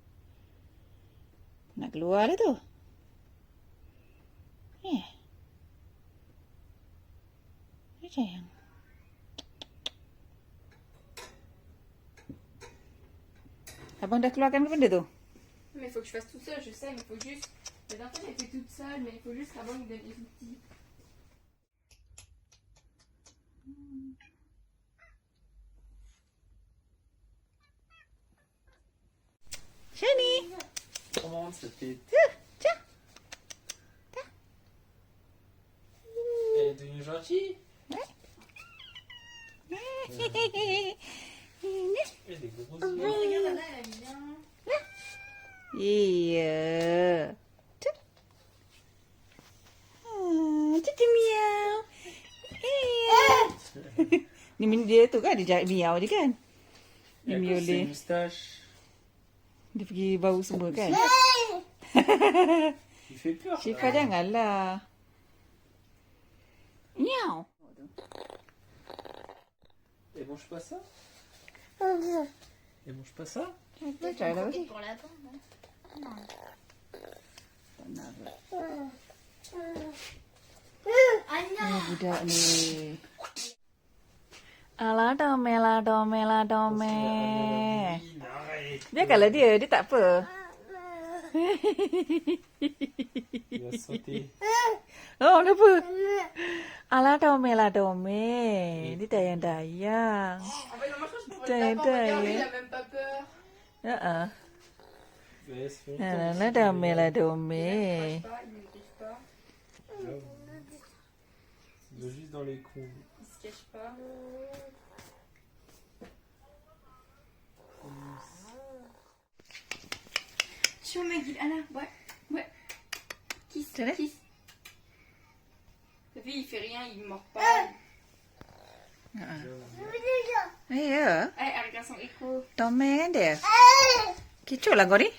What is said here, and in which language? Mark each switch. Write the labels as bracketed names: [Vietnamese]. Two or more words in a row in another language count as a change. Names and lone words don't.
[Malay] Sayang. Abang dah keluarkan benda tu? [French] Mais il faut que je fasse tout seul, je sais, mais il faut juste. La dernière fois, j'ai fait toute seule, mais il faut juste qu'avant, il me donne les outils. Shani. Comment c'était? Tiens. Elle est devenue gentille. Elle a des gros yeux. Regarde, là, elle aime bien. [Malay] Iya. Cucu miau. Iya. Ni dia tu kan, dia miau je kan? Dia [French] Et à [Malay] miau [French] cause de ses [Malay] dia. [French] moustaches. [Malay] Dia pergi bau semua kan? [French] Il fait peur. [Malay] Syifa janganlah. Miau. [French] Elle mange pas ça? Elle mange pas ça? [Malay] Dia try lah. [French] Et pour la bande, hein. [Malay] Ni budak ni. Alah dome. Biarkanlah dia tak apa. [French] Il va sauter. [Malay] Oh, kenapa? Alah dome. Dia dayang-dayang. [French] En fait, moi, je pense que pour Putain, le lapin, regarde, putain, il [Malay] ya. [French] a même pas peur. Heeh. Mais ça fait longtemps [Malay] Alah dome. [French] Il ne griffe pas. Il doit juste dans les coins. Il se cache pas. Sur ma guide, Anna, ouais, ouais. [English] Kiss, [French] Tu l'as? [English] kiss. [French] T'as vu, il fait rien, il mord pas. [Malay] Ya, [French] Elle regarde son écho. [Malay] Tomen dia. Kecoh lah kau ni.